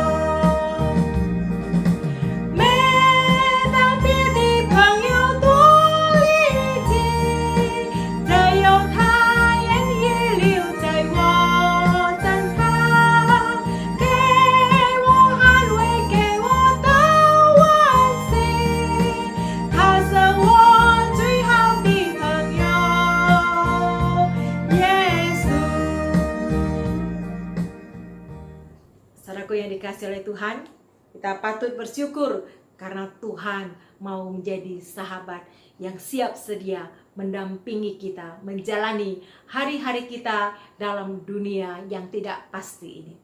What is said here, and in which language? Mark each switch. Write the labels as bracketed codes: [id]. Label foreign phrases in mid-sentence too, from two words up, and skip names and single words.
[zh] 没当别的朋友多离奇，只有他愿意留在我身旁，给我安慰，给我的温馨。他是我最好的朋友，耶稣。 [id] Saudaraku yang dikasihi oleh Tuhan, kita patut bersyukur karena Tuhan mau menjadi sahabat yang siap sedia mendampingi kita, menjalani hari-hari kita dalam dunia yang tidak pasti ini.